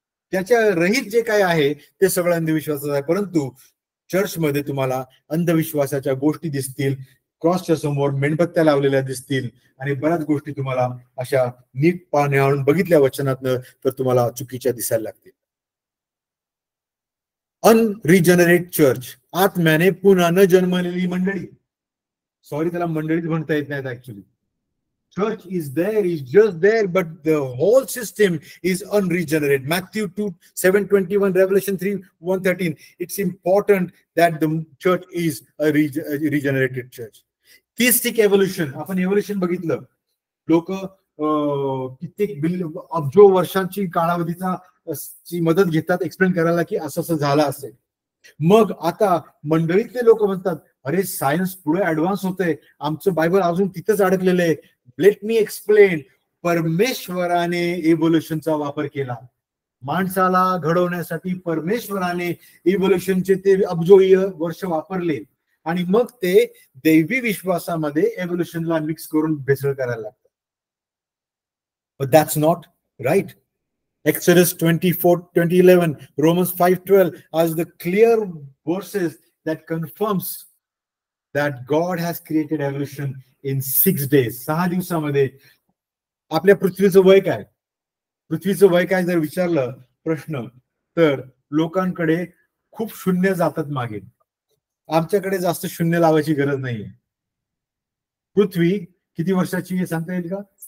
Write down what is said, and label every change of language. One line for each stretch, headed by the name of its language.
Marathi: त्याच्या रहित जे काय आहे ते सगळं अंधविश्वासाचं आहे. परंतु चर्चमध्ये तुम्हाला अंधविश्वासाच्या गोष्टी दिसतील, क्रॉसच्या समोर मेणबत्त्या लावलेल्या दिसतील, आणि बऱ्याच गोष्टी तुम्हाला अशा नीट पाहण्यावरून बघितल्या वचनातनं तर तुम्हाला चुकीच्या दिसायला लागतील. अनरिजनरेट चर्च, आत्म्याने पुन्हा न जन्मलेली मंडळी. सॉरी, त्याला मंडळीच म्हणता येत नाहीत actually.
English: Church is there, is just there, but the whole system is unregenerate. Matthew 2:7-21, Revelation 3:1-13. It's important that the church is a regenerated church.
Marathi: Theistic evolution, आपण evolution बघितलं. लोक कित्येक अब्जो वर्षांची कालावधीचा मदत घेतात एक्सप्लेन करायला की असं असं झालं असेल. मग आता मंडळीतले लोक म्हणतात, अरे सायन्स पुढे ऍडव्हान्स होतंय, आमचं बायबल अजून तिथंच अडकलेलं आहे.
English: Let me explain.
Marathi: परमेश्वराने इव्होल्युशनचा वापर केला. माणसाला घडवण्यासाठी परमेश्वराने इव्होल्युशनचे ते अब्जो वर्ष वापरले, आणि मग ते दैवी विश्वासामध्ये इव्होल्युशनला मिक्स करून भेसळ करायला लागतात.
English: But that's not right. Exodus 24:11, Romans 5:12 are the clear verses that confirms that God has created evolution in 6 days.
Marathi: 6 दिवसामध्ये. आपल्या पृथ्वीचं वय काय, पृथ्वीचं वय काय जर विचारलं प्रश्न, तर लोकांकडे खूप शून्य जातात मागे. आमच्याकडे जास्त शून्य लावायची गरज नाहीये. पृथ्वी किती वर्षाची आहे सांगता येईल का?